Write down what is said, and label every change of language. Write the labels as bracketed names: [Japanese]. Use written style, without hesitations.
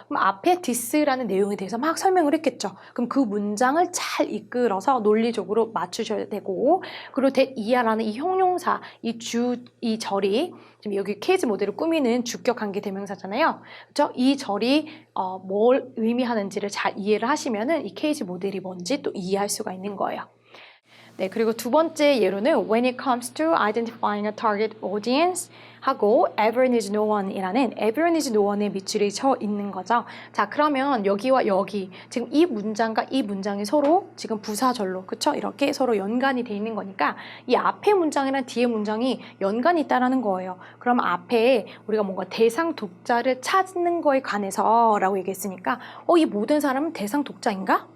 [Korean] 그럼 앞에 this라는 내용에 대해서 막 설명을 했겠죠. 그럼 그 문장을 잘 이끌어서 논리적으로 맞추셔야 되고 그리고 that 이하라는 이 형용사, 이 절이 지금 여기 케이지 모델을 꾸미는 주격 관계 대명사잖아요. 그렇죠? 이 절이 뭘 의미하는지를 잘 이해를 하시면은 이 케이지 모델이 뭔지 또 이해할 수가 있는 거예요. 네, 그리고 두 번째 예로는 [English] when it comes to identifying a target audience [Korean] 하고 [English] everyone is no one [Korean] 이라는 [English] everyone is no one [Korean] 의 밑줄이 쳐 있는 거죠. 자, 그러면 여기와 여기 지금 이 문장과 이 문장이 서로 지금 부사절로 그쵸? 이렇게 서로 연관이 돼 있는 거니까 이 앞에 문장이랑 뒤에 문장이 연관이 있다라는 거예요. 그럼 앞에 우리가 뭔가 대상 독자를 찾는 거에 관해서 라고 얘기했으니까 이 모든 사람은 대상 독자인가?